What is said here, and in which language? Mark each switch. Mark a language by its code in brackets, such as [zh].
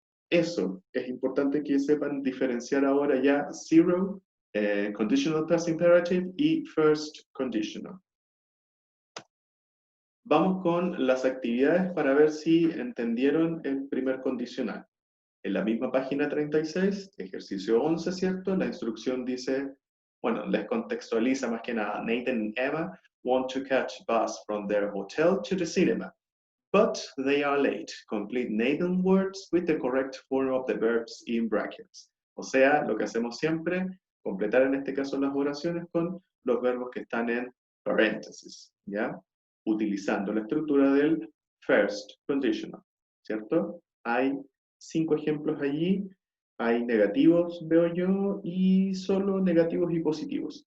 [es] Eso, es importante que sepan diferenciar ahora ya zero, conditional past imperative y first conditional. Vamos con las actividades para ver si entendieron el primer condicional. En la misma página 36, ejercicio 11, ¿cierto? La instrucción dice, bueno, les contextualiza más que nada. [en] Nathan and Emma want to catch bus from their hotel to the cinema, but they are late. Complete Nathan words with the correct form of the verbs in brackets. [es] O sea, lo que hacemos siempre, completar en este caso las oraciones con los verbos que están en paréntesis, ¿ya? Utilizando la estructura del first conditional, ¿cierto? Hay 5 ejemplos allí, hay negativos, veo yo, y solo negativos y positivos.